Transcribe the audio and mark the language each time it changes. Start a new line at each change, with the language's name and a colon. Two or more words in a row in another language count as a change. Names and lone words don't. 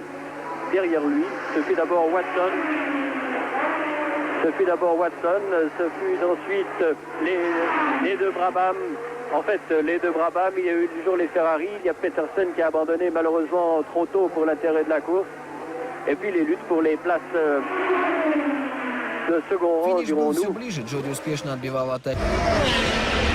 French: Derrière lui, ce fut d'abord Watson, ce fut ensuite les deux Brabham. En fait, les deux Brabham, il y a eu toujours les Ferrari, il y a Peterson qui a abandonné malheureusement trop tôt pour l'intérêt de la course. Et puis les luttes pour les places de second rang,
Ukrainian: Фініш був все
French: dirons-nous.
Ukrainian: ближе, Джоді успішно відбивав атаку.